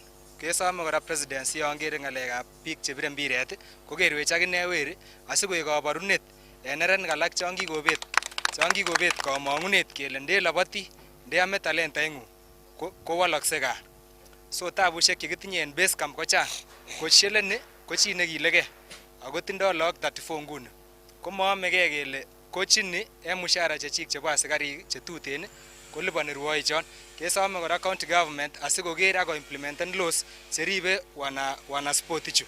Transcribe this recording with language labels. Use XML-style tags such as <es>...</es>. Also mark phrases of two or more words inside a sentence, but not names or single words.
<kln>Kesome kora presidency yon kere ng'alekab biik chebire mbiret kokerwech akine weri asikoik kaborunet en neranik alak chon kikobet kamang'unet kele ndeloboti ndeyome talentaing'ung kowolokse gaa. So tabushek chekitinye en</kln> <en>base camp</en> <kln>kochang. Coach Sheleni ko chi nekilegei ako tindoo lagok 34 nguni. Ko moomegei kele coach ini en mushara chechik chebo asikarik chetuten koliponi rwoichon. Kesome kora</kln> <en>county government</en> <kln>asikoker ako implementen laws cheribe wana sport ichu.</kln>